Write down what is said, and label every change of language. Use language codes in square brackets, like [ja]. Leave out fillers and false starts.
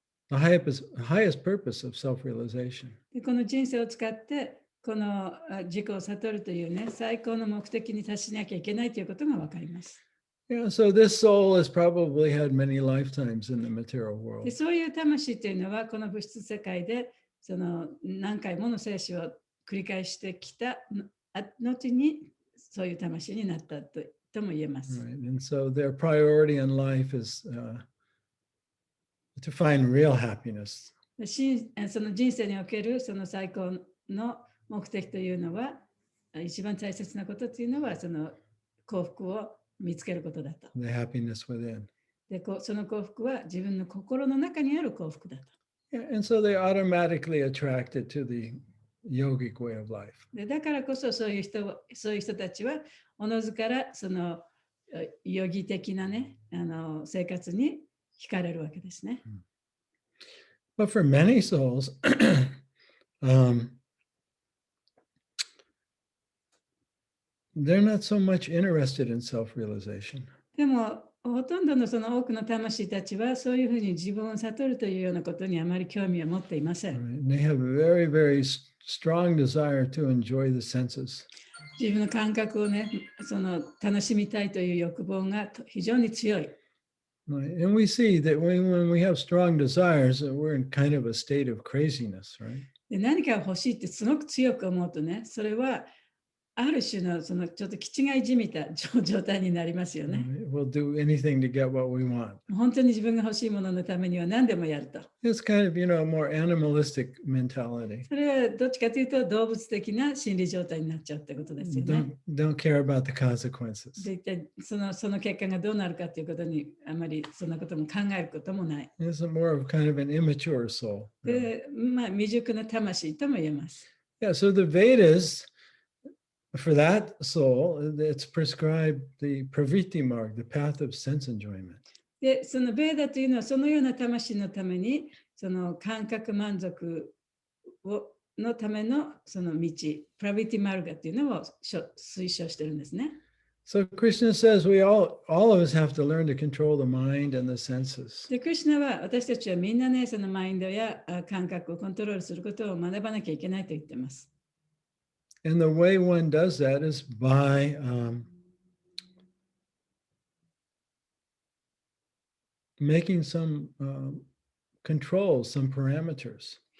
[en] the highest purpose of self-realization. [ja] でこの人生を使って、この自己を悟るというね、最高の目的に達しなきゃいけないということが分かります。 [en] Yeah, so this soul has probably had m後 lifetimes in the material [ja] で [en] world. [ja] そういう魂というのは、この物質世界でその何回もの生死を繰り返してきた後に、そういう魂になったとも言えます。 [en] Right? And so their priority in life is to find real happiness. [ja] その人生におけるその最高の目的というのは、一番大切なことというのは、その幸福を見つけることだと。 [en] The happiness within. [ja] でその幸福は自分の心の中にある幸福だと。 [en] Yeah, and so they're automatically attracted to the yogic way of life. [ja] でだからこそそういう人たちはおのずからそのヨギ的なね、生活に惹かれるわけですね。 [en] But for many souls, they're not so much interested in self-realization. [ja] でもほとんどのその多くの魂たちはそういうふうに自分を悟るというようなことにあまり興味を持っていません。 [en] Right? And they have a very, very strong desire to enjoy the senses. [ja] 自分の感覚をね、その楽しみたいという欲望が非常に強い。 [en] Right? And we see that when we have strong desires, we're in kind of a state of craziness, right? [ja] で何か欲しいってすごく強く思うとね、それはある種のそのちょっと気違いじみた状態になりますよね。 [en] Right? We'll do anything to get what we want. [ja] 本当に自分が欲しいもののためには何でもやると。 [en] It's kind of, more animalistic mentality. [ja] それはどっちかというと動物的な心理状態になっちゃうってことですよね。 [en] Don't care about the consequences. [ja] で一体その結果がどうなるかということにあまりそんなことも考えることもない。 [en] It's more of kind of an immature soul. [ja] で、未熟な魂とも言えます。 [en] Yeah, so the Vedas, for that soul, it's prescribed the pravritti marg, the path of sense enjoyment. [ja] で、そのベーダというのはそのような魂のために、その感覚満足のためのその道、プラビティマルガというのを推奨してるんですね。 [en] So Krishna says we all of us have to learn to control the mind and the senses. [ja] で、クリシュナは私たちはみんなね、そのマインドや感覚をコントロールすることを学ばなきゃいけないと言ってます。 [en] And the way one does that is by making some controls, some parameters.